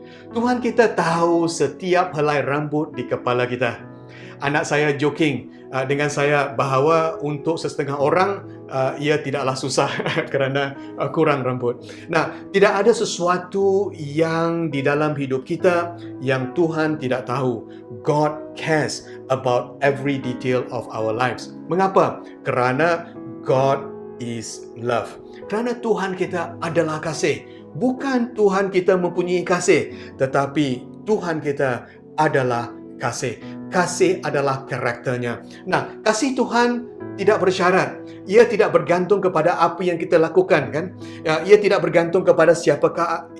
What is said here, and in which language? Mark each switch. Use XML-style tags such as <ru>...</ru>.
<ms>Tuhan kita tahu setiap helai rambut di kepala kita. Anak saya joking dengan saya bahawa untuk setengah orang ia tidaklah susah kerana kurang rambut. Nah, tidak ada sesuatu yang di dalam hidup kita yang Tuhan tidak tahu.</ms> <en>God cares about every detail of our lives.</en> <ms>Mengapa? Kerana</ms> <en>God is love.</en> <ms>Kerana Tuhan kita adalah kasih. Bukan Tuhan kita mempunyai kasih, tetapi Tuhan kita adalah kasih. Kasih adalah karakternya. Nah, kasih Tuhan tidak bersyarat. Ia tidak bergantung kepada apa yang kita lakukan, kan? Ia tidak bergantung kepada siapakah.</ms>